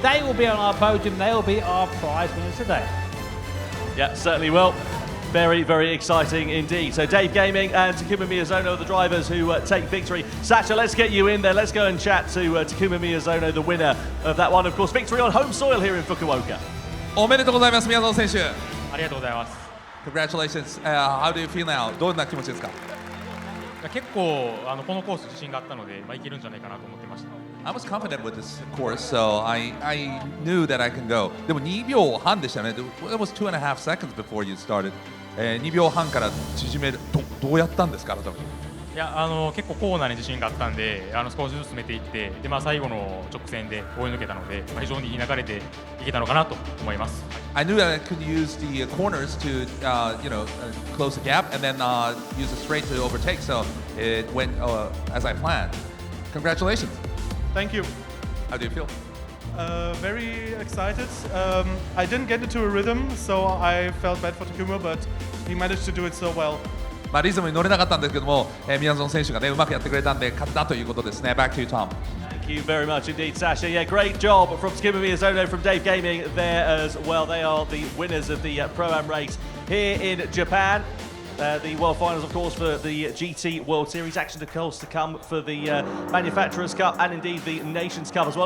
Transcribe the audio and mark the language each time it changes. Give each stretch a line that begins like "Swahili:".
English: They will be on our podium, they will be our prize winners today. Yeah, certainly will. Very, very exciting indeed. So Dave Gaming and Takuma Miyazono are the drivers who take victory. Sasha, let's get you in there. Let's go and chat to Takuma Miyazono, the winner of that one. Of course, victory on home soil here in Fukuoka.
Japanese: おめでとうございます、宮園選手。ありがとうございます。
English: Congratulations. How do you feel now?
Japanese: どんな気持ちですか？結構このコース自信があったので、いけるんじゃないかなと思ってました。
English: I was confident with this course, so I knew that I can go.
Japanese: でも2秒半でしたね。
English: It was 2.5 seconds before you started.
Japanese: 2秒半から縮める。どうやったんですか、改めて。いや結構コーナーに自信があったんで、少しずつ進めていって、で最後の直線で追い抜けたので、非常にいい流れでいけたのかなと思います。
English: I knew that I could use the corners to, close the gap and then use a straight to overtake. So it went as I planned. Congratulations. Thank you. How do you feel? Very excited. I didn't get into a rhythm, so I felt bad for Takuma, but he managed to do it so well.
Japanese: リズムに乗れなかったんですけども、宮園選手がねうまくやってくれたんで勝ったということですね。
English: Back to you, Tom. Thank you very much indeed, Sasha. Yeah, great job from Takuma Miyazono, from Dave Gaming there as well. They are the winners of the Pro-Am race here in Japan. The World Finals, of course, for the GT World Series. Action, of course, to come for the Manufacturers' Cup and indeed the Nations' Cup as well.